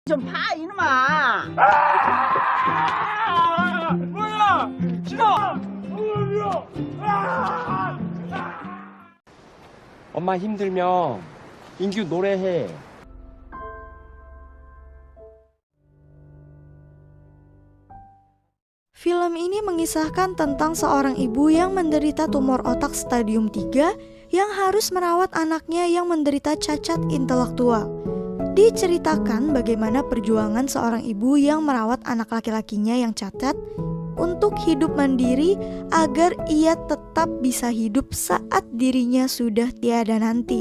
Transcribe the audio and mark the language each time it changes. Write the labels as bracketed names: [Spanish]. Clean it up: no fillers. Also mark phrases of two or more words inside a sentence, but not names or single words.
[Korean] 좀 봐, 이놈아! 뭐야! 싫어! 엄마 힘들면 인규 노래해. [Indonesian] Film ini mengisahkan tentang seorang ibu yang menderita tumor otak stadium 3 yang harus merawat anaknya yang menderita cacat intelektual. Diceritakan bagaimana perjuangan seorang ibu yang merawat anak laki-lakinya yang cacat untuk hidup mandiri agar ia tetap bisa hidup saat dirinya sudah tiada nanti.